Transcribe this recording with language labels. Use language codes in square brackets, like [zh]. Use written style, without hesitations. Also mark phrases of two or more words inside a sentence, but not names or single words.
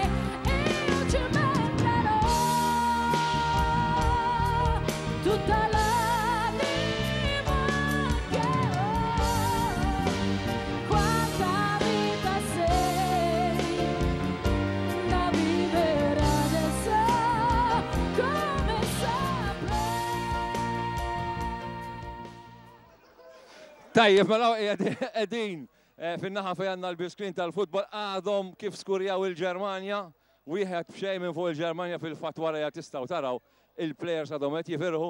[it] Io ci metterò tutta l'anima che ho. Quanta vita sei da vivere adesso. Come [mt] Tajjeb, mela qegħdin fin-naħa fejn għandna l-biskrin tal-futbol għadhom kif skurjaw il-Ġermanja. Wieħed b'xejn minn fuq il-Ġermanja fil-fatt wara jgħid tistgħu taraw il-plejers għadhom qed jifirħu.